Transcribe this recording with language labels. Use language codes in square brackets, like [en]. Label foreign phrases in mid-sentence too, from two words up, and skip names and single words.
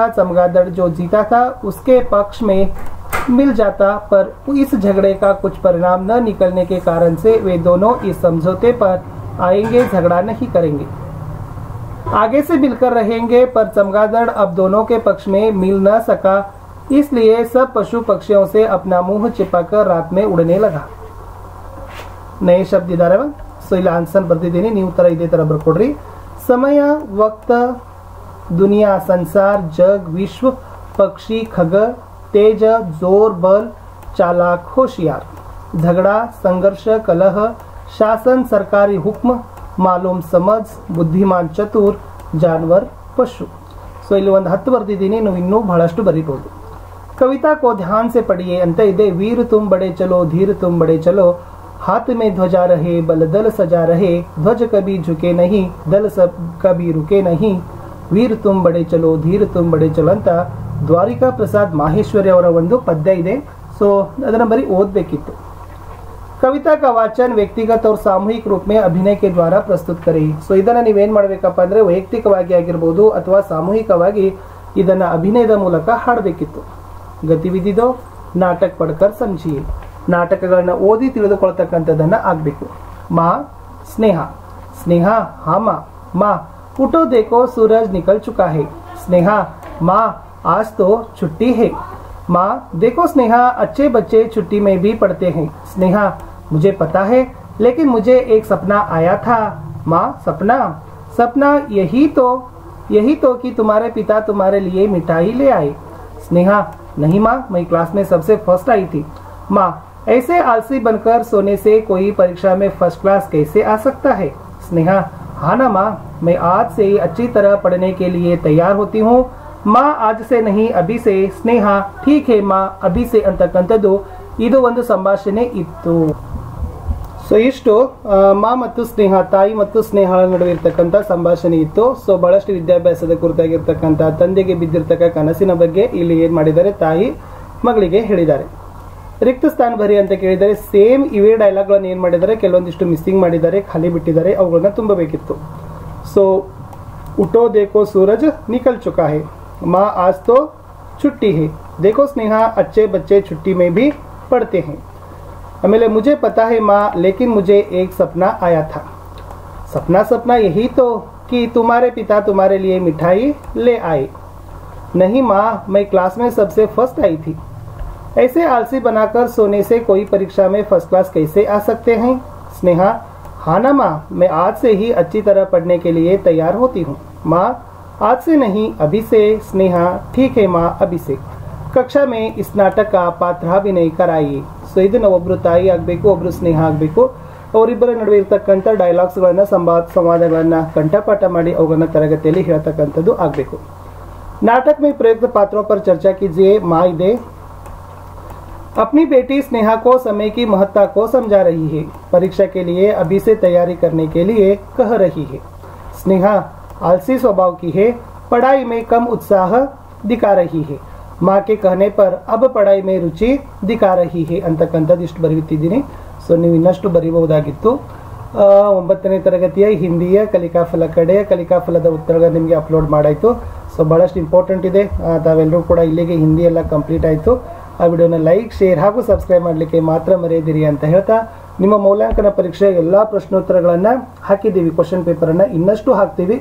[hi] चमगादड़ जो जीता था उसके पक्ष में मिल जाता, पर इस झगड़े का कुछ परिणाम न निकलने के कारण से वे दोनों इस समझौते पर आएंगे, झगड़ा नहीं करेंगे, आगे से मिलकर रहेंगे. पर चमगादड़ अब दोनों के पक्ष में मिल न सका, इसलिए सब पशु पक्षियों से अपना मुंह छिपाकर रात में उड़ने लगा. नए शब्द इदारे. [kn] ಸೊ ಇಲ್ಲಿ ಆನ್ಸರ್ ಬರ್ದಿದ್ದೀನಿ, ನೀವು ತರ ಇದೇ ತರ ಬರ್ಕೊಡ್ರಿ. [hi] समय, वक्त, दुनिया, संसार, जग, विश्व, पक्षी, खग, तेज, जोर, बल, चालाक, होशियार, झगड़ा, संघर्ष, कलह, शासन, सरकारी हुक्म, मालूम, समझ, बुद्धिमान, चतुर, जानवर, पशु. [kn] ಸೊ ಇಲ್ಲಿ ಒಂದು 10 ಬರ್ದಿದ್ದೀನಿ, ನೀವು ಇನ್ನೂ ಬಹಳಷ್ಟು ಬರೀಬಹುದು. [hi] कविता को ध्यान से पढ़िए [kn] ಅಂತ ಇದೆ. [hi] वीर तुम बड़े चलो, धीर तुम बड़े चलो, हाथ में ध्वजा रहे, बल दल सजा रहे, ध्वज कभी झुके नहीं, दल सब कभी रुके नहीं, वीर तुम बड़े चलो, धीर तुम बड़े चलो [kn] ಅಂತ ದ್ವಾರಿಕಾ ಪ್ರಸಾದ್ ಮಾಹೇಶ್ವರಿ ಅವರ ಒಂದು ಪದ್ಯ ಇದೆ. ಸೊ ಅದನ್ನ ಬರೀ ಓದಬೇಕಿತ್ತು. [hi] ಕವಿತಾ का वाचन व्यक्तिगत और सामूहिक रूप में अभिनय के द्वारा प्रस्तुत करें. [kn] ಸೊ ಇದನ್ನ ನೀವೇನ್ ಮಾಡಬೇಕಪ್ಪ ಅಂದ್ರೆ ವೈಯಕ್ತಿಕವಾಗಿ ಆಗಿರಬಹುದು ಅಥವಾ ಸಾಮೂಹಿಕವಾಗಿ ಇದನ್ನ ಅಭಿನಯದ ಮೂಲಕ ಹಾಡಬೇಕಿತ್ತು. [hi] गतिविधि 2. नाटक पढ़कर समझिए. [kn] ನಾಟಕಗಳನ್ನ ಓದಿ ತಿಳಿದುಕೊಳ್ಳತಕ್ಕಂಥದ್ದನ್ನ ಆಗಬೇಕು. [hi] माँ स्नेहा. स्नेहा हाँ माँ. ಮಾ उठो देखो सूरज निकल चुका है. स्नेहा माँ आज तो छुट्टी है. माँ देखो स्नेहा, अच्छे बच्चे छुट्टी में भी पढ़ते हैं. स्नेहा मुझे पता है, लेकिन मुझे एक सपना आया था. माँ सपना? सपना यही तो कि तुम्हारे पिता तुम्हारे लिए मिठाई ले आए. स्नेहा नहीं माँ, मैं क्लास में सबसे फर्स्ट आई थी. माँ ऐसे आलसी बनकर सोने से कोई परीक्षा में फर्स्ट क्लास कैसे आ सकता है. स्नेहा हाँ ना माँ, मैं आज से अच्छी तरह पढ़ने के लिए तैयार होती हूँ. माँ आज से नहीं, अभी से. स्नेहा ठीक है माँ, अभी से [kn] ಅಂತಕ್ಕಂಥದ್ದು ಇದು ಒಂದು ಸಂಭಾಷಣೆ ಇತ್ತು. ಸೊ ಇಷ್ಟು ಮಾ ಮತ್ತು ಸ್ನೇಹ, ತಾಯಿ ಮತ್ತು ಸ್ನೇಹಳ ನಡುವೆ ಇರ್ತಕ್ಕಂಥ ಸಂಭಾಷಣೆ ಇತ್ತು. ಸೊ ಬಹಳಷ್ಟು ವಿದ್ಯಾಭ್ಯಾಸದ ಕುರಿತಾಗಿರ್ತಕ್ಕಂಥ ತಂದೆಗೆ ಬಿದ್ದಿರ್ತಕ್ಕ ಕನಸಿನ ಬಗ್ಗೆ ಇಲ್ಲಿ ಏನ್ ಮಾಡಿದ್ದಾರೆ, ತಾಯಿ ಮಗಳಿಗೆ ಹೇಳಿದ್ದಾರೆ. ರಿಕ್ತ ಸ್ಥಾನ ಭರಿ ಅಂತ ಕೇಳಿದರೆ ಸೇಮ್ ಇವೇ ಡೈಲಾಗ್ಗಳನ್ನು ಏನ್ ಮಾಡಿದ್ದಾರೆ, ಕೆಲವೊಂದಿಷ್ಟು ಮಿಸ್ಸಿಂಗ್ ಮಾಡಿದ್ದಾರೆ, ಖಾಲಿ ಬಿಟ್ಟಿದ್ದಾರೆ, ಅವುಗಳನ್ನ ತುಂಬಬೇಕಿತ್ತು. [hi] ಸೊ उठो देखो सूरज निकल चुका है. माँ आज तो छुट्टी है. देखो स्नेहा, अच्छे बच्चे छुट्टी में भी पढ़ते हैं. आमेले मुझे पता है माँ, लेकिन मुझे एक सपना आया था. सपना यही तो कि तुम्हारे पिता तुम्हारे लिए मिठाई ले आए. नहीं माँ, मैं क्लास में सबसे फर्स्ट आई थी. ऐसे आलसी बनाकर सोने से कोई परीक्षा में फर्स्ट क्लास कैसे आ सकते हैं. स्नेहा हाँ ना माँ, मैं आज से ही अच्छी तरह पढ़ने के लिए तैयार होती हूँ. माँ आज से नहीं अभी से, स्नेहा ठीक है माँ अभी से। कक्षा में इस नाटक पात्राभिनय कराइए। [kn] ಸೊ ಇದನ್ನ ಒಬ್ರು ತಾಯಿ ಆಗಬೇಕು, ಒಬ್ರು ಸ್ನೇಹ ಆಗಬೇಕು, ಅವರಿಬ್ಬರ ನಡುವೆ ಇರತಕ್ಕಂಥ ಡೈಲಾಗ್ಸ್ಗಳನ್ನ ಸಂವಾದಗಳನ್ನ ಕಂಠಪಾಠ ಮಾಡಿ ಅವುಗಳನ್ನ ತರಗತಿಯಲ್ಲಿ ಹೇಳ್ತಕ್ಕಂಥದ್ದು ಆಗಬೇಕು। [hi] नाटक में प्रयुक्त पात्रों पर चर्चा कीजिए। माँ इदे अपनी बेटी स्नेहा को समय की महत्ता को समझा रही है, परीक्षा के लिए अभी से तैयारी करने के लिए कह रही है। स्नेहा आलसी स्वभाव की है, पढ़ाई में कम उत्साह दिखा रही है, माँ के कहने पर अब पढ़ाई में रुचि दिखा रही है [kn] ಅಂತಕ್ಕಂಥದ್ದು ಬರೆಯುತ್ತಿದ್ದೀನಿ। ಸೊ ನೀವು ಇನ್ನಷ್ಟು ಬರೀಬಹುದಾಗಿತ್ತು। 9ನೇ ತರಗತಿಯ ಹಿಂದಿಯ ಕಲಿಕಾಫಲ ಕಡೆಯ ಕಲಿಕಾಫಲದ ಉತ್ತರಗಳು ನಿಮಗೆ ಅಪ್ಲೋಡ್ ಮಾಡಾಯಿತು। ಸೊ ಬಹಳಷ್ಟು ಇಂಪಾರ್ಟೆಂಟ್ ಇದೆ, ತಾವೆಲ್ಲರೂ ಕೂಡ ಇಲ್ಲಿಗೆ ಹಿಂದಿ ಎಲ್ಲ ಕಂಪ್ಲೀಟ್ ಆಯಿತು। ಆ ವಿಡಿಯೋನ ಲೈಕ್, ಶೇರ್ ಹಾಗೂ ಸಬ್ಸ್ಕ್ರೈಬ್ ಮಾಡಲಿಕ್ಕೆ ಮಾತ್ರ ಮರೆಯದಿರಿ ಅಂತ ಹೇಳ್ತಾ, ನಿಮ್ಮ ಮೌಲ್ಯಾಂಕನ ಪರೀಕ್ಷೆ ಎಲ್ಲ ಪ್ರಶ್ನೋತ್ತರಗಳನ್ನು ಹಾಕಿದ್ದೀವಿ, [en] question paper [kn] ಇನ್ನಷ್ಟು ಹಾಕ್ತೀವಿ।